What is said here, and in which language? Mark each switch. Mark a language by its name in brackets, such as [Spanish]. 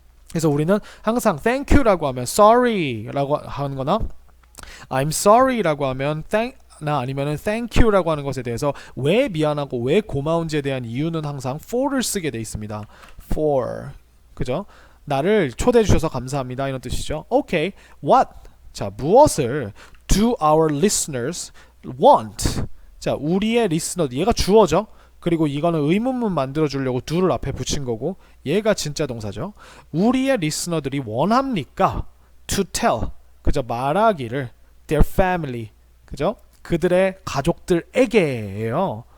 [Korean] 그래서 우리는 항상 thank you라고 하면 sorry라고 하는 거나 I'm sorry라고 하면 아니면은 thank you라고 하는 것에 대해서 왜 미안하고 왜 고마운지에 대한 이유는 항상 for를 쓰게 돼 있습니다. for. 그죠? 나를 초대해 주셔서 감사합니다. 이런 뜻이죠. Okay. What? 자, 무엇을 [English] do our listeners want? [Korean] 자, 우리의 리스너, 얘가 주어죠. 그리고 이거는 의문문 만들어 주려고 do를 앞에 붙인 거고 얘가 진짜 동사죠. 우리의 리스너들이 원합니까? [English] to tell. [Korean] 그죠? 말하기를 [English] their family. [Korean] 그죠? 그들의 가족들에게예요.